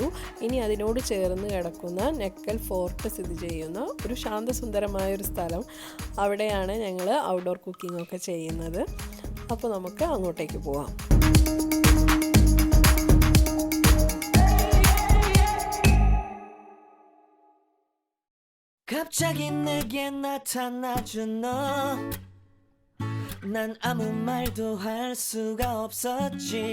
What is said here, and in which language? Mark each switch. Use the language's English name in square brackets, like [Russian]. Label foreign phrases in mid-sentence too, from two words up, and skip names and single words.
[Malayalam] ഇനി അതിനോട് ചേർന്ന് കിടക്കുന്ന നെക്കൽ ഫോർട്ട് സ്ഥിതി ചെയ്യുന്ന ഒരു ശാന്തസുന്ദരമായൊരു സ്ഥലം, അവിടെയാണ് ഞങ്ങൾ [English] outdoor cooking [Malayalam] ഒക്കെ ചെയ്യുന്നത്. അപ്പോൾ നമുക്ക് അങ്ങോട്ടേക്ക് പോവാം. [Korean] 갑자기 내게 나타나준 너, 난 아무 말도 할 수가 없었지.